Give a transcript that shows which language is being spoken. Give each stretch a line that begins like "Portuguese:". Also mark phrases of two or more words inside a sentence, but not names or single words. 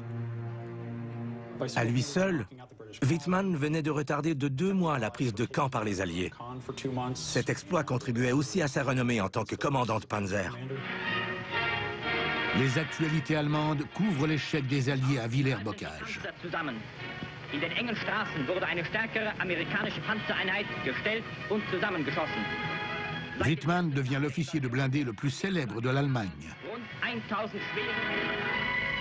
French: À lui seul, Wittmann venait de retarder de 2 mois la prise de Caen par les Alliés. Cet exploit contribuait aussi à sa renommée en tant que commandant de Panzer. Les actualités allemandes couvrent l'échec des Alliés à Villers-Bocage.
German: In den engen Straßen wurde eine stärkere amerikanische Panzereinheit gestellt und zusammengeschossen.
French: Wittmann devient l'officier de blindé le plus célèbre de l'Allemagne.
German: Rund 1000 schwere